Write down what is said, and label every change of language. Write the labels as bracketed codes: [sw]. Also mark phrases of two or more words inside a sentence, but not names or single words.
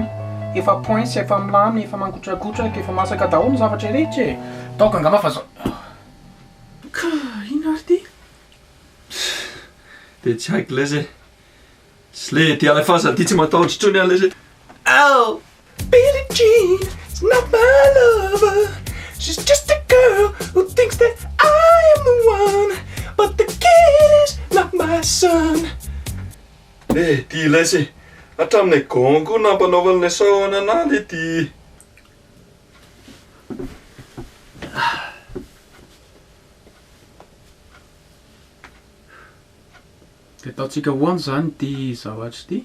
[mg] Efa points, efa milamy, efa mangotragotraka, efa masaka daholo ny zavatra rehetra e. Taoka angamba fa zao. Ka ino ary ty? Dia tsy haiko lesy. Sy le ty alefaso ty tsy matahotra intsony any lesy. Oh! [en] Billie Jean is not my lover. She's just a girl who thinks that I am the one. But the kid is not my son. [mg] Ty lesy. Hatraminay gongo nampanaovan'ny Sahona analy ty. Dia ataontsika hoany zany ty zavatra ty.